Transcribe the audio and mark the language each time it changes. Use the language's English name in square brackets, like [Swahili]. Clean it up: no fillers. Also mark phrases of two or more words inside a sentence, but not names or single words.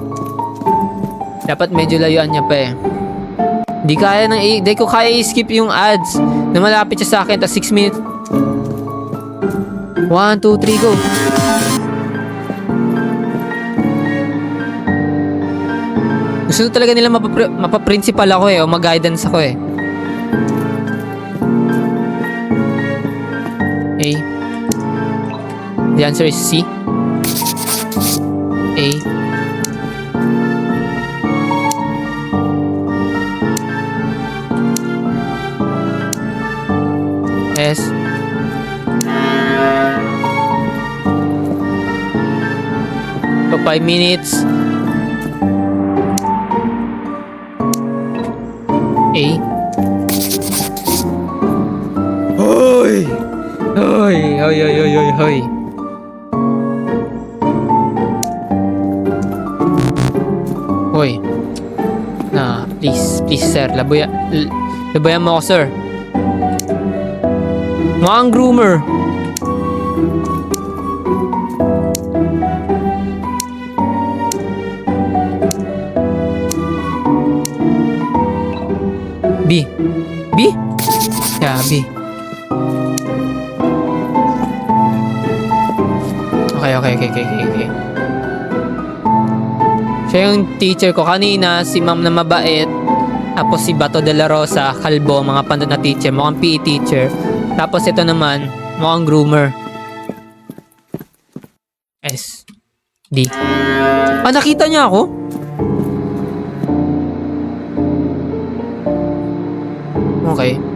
[Filipino] Dapat medyo layuan niya pa eh. Di ko kaya i-skip yung ads na malapit siya sa akin. Tas 6 minutes. 1, 2, 3, go. Gusto talaga nila mapaprincipal ako eh. O mag-guidance ako eh. A. [English] The answer is C. A. S. For 5 minutes. A. [Filipino] Hoy! Hoy! Hoy! Hoy! Hoy! Hoy! Hoy! Hoy! Please sir, labayan mo ako sir. Mukhang groomer. B. B? [English] Yeah, B. Okay. [Filipino] Siya yung teacher ko kanina, si ma'am na mabait. Tapos si Bato de la Rosa, kalbo, mga pandot na teacher, mukhang PE teacher. Tapos ito naman, mukhang groomer. S. D. Nakita niya ako? [English] Okay.